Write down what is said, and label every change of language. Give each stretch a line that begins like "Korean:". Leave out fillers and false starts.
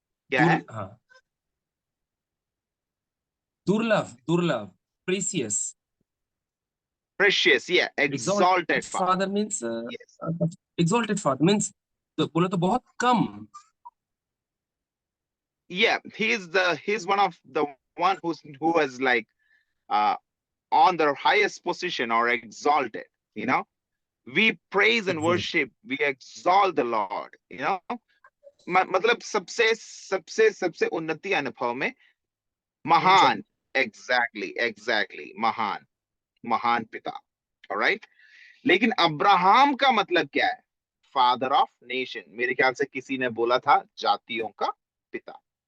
Hindi: क्या है? हाँ, दुर्लभ दुर्लभ, precious.
English: Precious, yeah, exalted Exalted father. father means Yes. exalted father means
Hindi: तो बोले तो बहुत कम।
English: Yeah, he's one of the one who was like uh on the highest position or exalted, you know. We praise and worship, we exalt the Lord, you know.
Hindi: मतलब सबसे सबसे सबसे उन्नति अनुभव में महान, एग्जैक्टली महान, महान पिता। ऑलराइट, लेकिन अब्राहम का मतलब क्या है?
English: Father of nation.
Hindi: मेरे ख्याल से किसी ने बोला था जातियों का पिता।